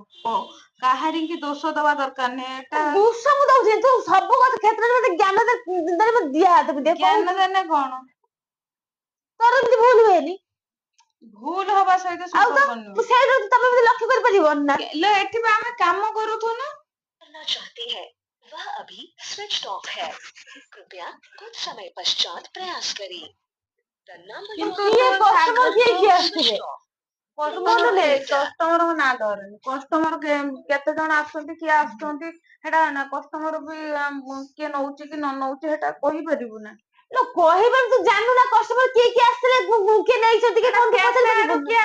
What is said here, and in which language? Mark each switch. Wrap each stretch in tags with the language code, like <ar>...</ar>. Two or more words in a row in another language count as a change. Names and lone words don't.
<or>କାହାରି କି ଦୋଷ ଦବା ଦରକାର ନାହିଁ। ଏଟା ଦୋଷ ମୁଁ ଦଉଛି ତୁ ସବୁ କଥା କ୍ଷେତ୍ରରେ ମତେ ଜ୍ଞାନ ଦିଆ ଜ୍ଞାନ ଦେଲେ କଣ? ତୋର ଏମିତି ଭୁଲ ହୁଏନି। ଭୁଲ ହବା ସହିତ ଆଉ ତ ସମ୍ପର୍କ ମୁଁ ସେଇଠୁ ତମେ ଏମିତି ଲକ୍ଷ୍ୟ କରିପାରିବନି ନା। ନୁହଁ। ଏଠି ବା ଆମେ କାମ କରୁଥିଲୁ।</or> <hi>करना चाहते हैं वह अभी</hi> <en>switch off</en> <hi>है। कृपया कुछ समय पश्चात प्रयास करें।</hi> <en>The number you</en> <or>କିନ୍ତୁ</or> <en>are</en> <or>କିଏ</or> <en>calling is</en> <or>କଷ୍ଟମର କିଏ</or> <en>currently</en> <or>କିଏ ଆସିଥିଲେ?</or> <en>switched off।</en> <or>ମନେ ନାହିଁ। କଷ୍ଟମର ନାଁ ଧରନି। କଷ୍ଟମର କେତେ ଜଣ ଆସୁଛନ୍ତି କିଏ ଆସୁଛନ୍ତି ସେଟା ନା କଷ୍ଟମର ବି କିଏ ନଉଛି କି ନ ନଉଛି ସେଟା କହିପାରିବୁ ନା। ଲୋ କହିବାରୁ ତୁ ଜାଣୁ ନା କଷ୍ଟମର କିଏ କିଏ ଆସିଥିଲେ କିଏ ନେଇଛନ୍ତି କି କଣ ତୁ ପଚାରି ପାରିବୁନି ନା।</or>